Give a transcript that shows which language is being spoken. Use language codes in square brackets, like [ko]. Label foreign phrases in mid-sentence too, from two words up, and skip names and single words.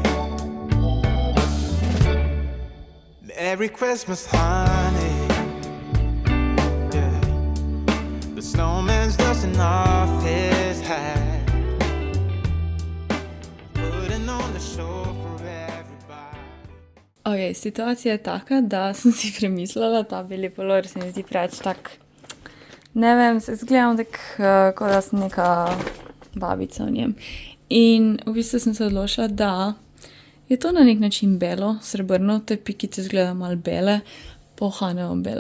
[en] Merry Christmas, honey. Yeah. The snowman's dusting off his hat, putting on the show for everybody. [sl] Ok, situacija je taka, da sem si premislila, ta beli polor se mi zdi preveč tak, ne vem, se zgledam tako, kot da sem neka babica v njem. In v bistvu sem se odločila, da je to na nek način belo, srebrno, te pikice zgledajo malo bele, pohanejo bele.